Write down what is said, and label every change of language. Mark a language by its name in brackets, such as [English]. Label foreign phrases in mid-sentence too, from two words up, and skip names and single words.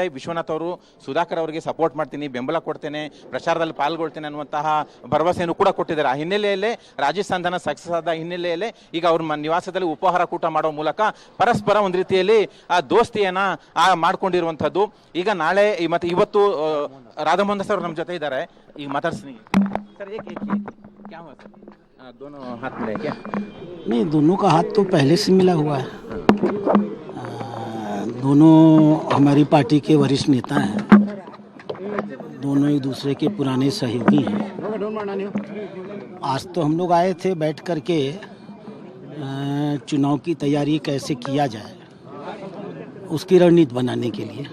[Kannada] ವಿಶ್ವನಾಥ್ ಅವರು ಸುಧಾಕರ್ ಅವರಿಗೆ ಸಪೋರ್ಟ್ ಮಾಡ್ತೀನಿ, ಬೆಂಬಲ ಕೊಡ್ತೇನೆ, ಪ್ರಚಾರದಲ್ಲಿ ಪಾಲ್ಗೊಳ್ತೇನೆ ಅನ್ನುವಂತಹ ಭರವಸೆಯನ್ನು ಕೂಡ ಕೊಟ್ಟಿದ್ದಾರೆ. ಆ ಹಿನ್ನೆಲೆಯಲ್ಲೇ ರಾಜಿ ಸಂಧಾನ ಸಕ್ಸಸ್ ಆದ ಹಿನ್ನೆಲೆಯಲ್ಲೇ ಈಗ ಅವ್ರ ನಿವಾಸದಲ್ಲಿ ಉಪಹಾರ ಕೂಟ ಮಾಡೋ ಮೂಲಕ ಪರಸ್ಪರ ಒಂದು ರೀತಿಯಲ್ಲಿ ದೋಸ್ತಿಯನ್ನ ಮಾಡ್ಕೊಂಡಿರುವಂತದ್ದು. ಈಗ ನಾಳೆ ಮತ್ತೆ ಇವತ್ತು ರಾಧಾಮೋಹನ್ ದಾಸ್ ಅವರು ನಮ್ಮ ಜೊತೆ ಇದ್ದಾರೆ. ಈಗ ಮಾತಾಡ್ತೀನಿ ಸರ್, [Hindi] क्या हुआ सर? दोनों हाथ मिले क्या? नहीं, दोनों का हाथ तो पहले से मिला हुआ है. दोनों हमारी पार्टी के वरिष्ठ नेता हैं. दोनों एक दूसरे के पुराने सहयोगी हैं. आज तो हम लोग आए थे बैठ करके चुनाव की तैयारी कैसे किया जाए उसकी रणनीति बनाने के लिए.